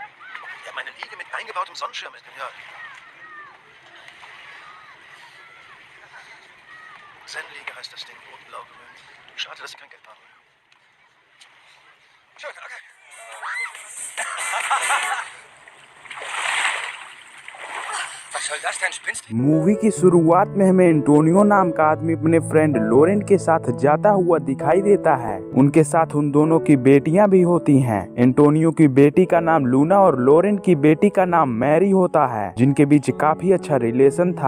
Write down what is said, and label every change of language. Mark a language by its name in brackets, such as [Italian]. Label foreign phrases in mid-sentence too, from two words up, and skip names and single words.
[German] Ja, meine Liege mit eingebautem Sonnenschirm ist, ja. Zen-Liege heißt das Ding, rot-blau gemüllt. Schade, dass ich kein Geld habe. Schön, okay. Was soll das denn, spinnst du? [Hindi] मूवी की शुरुआत में हमें एंटोनियो नाम का आदमी अपने फ्रेंड लोरेंट के साथ जाता हुआ दिखाई देता है। उनके साथ उन दोनों की बेटियां भी होती हैं। एंटोनियो की बेटी का नाम लूना और लोरेंट की बेटी का नाम मैरी होता है, जिनके बीच काफी अच्छा रिलेशन था।